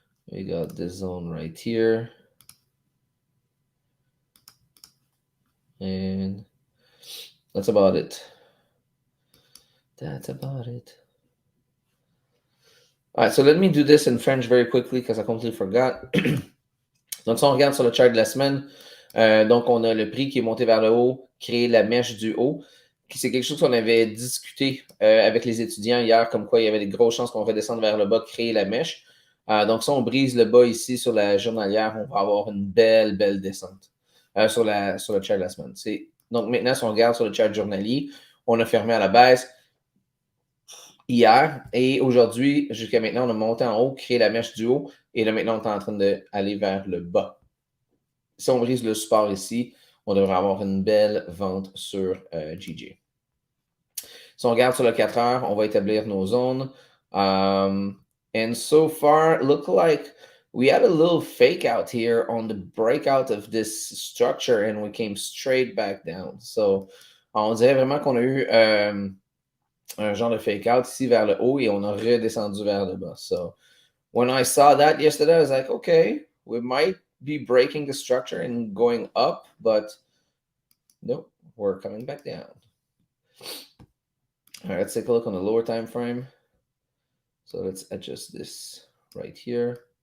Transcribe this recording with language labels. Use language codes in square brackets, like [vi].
[en] We got this zone right here. And that's about it. That's about it. All right, so let me do this in French very quickly because I completely forgot. [fr] Donc, si on regarde sur le chart de la semaine, donc on a le prix qui est monté vers le haut, créé la mèche du haut. C'est quelque chose qu'on avait discuté avec les étudiants hier, comme quoi il y avait des grosses chances qu'on redescende vers le bas, créer la mèche. Donc, si on brise le bas ici sur la journalière, on va avoir une belle, belle descente sur le chart de la semaine. Donc, maintenant, si on regarde sur le chart journalier, on a fermé à la baisse hier et aujourd'hui, jusqu'à maintenant, on a monté en haut, créé la mèche du haut et là, maintenant, on est en train d'aller vers le bas. Si on brise le support ici, on devrait avoir une belle vente sur GG. Si on regarde sur le 4 heures, on va établir nos zones. [en] And so far, look like we had a little fake out here on the breakout of this structure and we came straight back down. [fr] So, on dirait vraiment qu'on a eu un genre de fake out ici vers le haut et on a redescendu vers le bas. [en] So, when I saw that yesterday, I was like, okay, we might be breaking the structure and going up, but nope, we're coming back down. All right, let's take a look on the lower time frame. So let's adjust this right here.